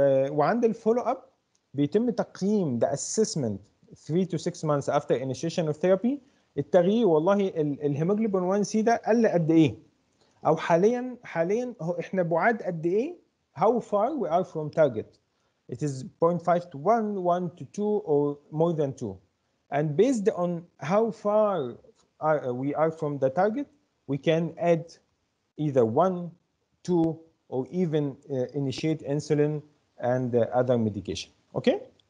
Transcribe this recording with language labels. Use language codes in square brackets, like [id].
[ar] وعند الفولو اب بيتم تقييم [en] the assessment 3 to 6 months after initiation of therapy. [ar] التغيير والله الهيموجلوبين 1 سي ده قل قد ايه، او حاليا احنا بعاد قد ايه، [en] how far we are from target. It is 0.5 to 1, 1 to 2 or more than 2. And based on how far we are from the target, we can add either 1, 2 or even initiate insulin and other medication. Okay?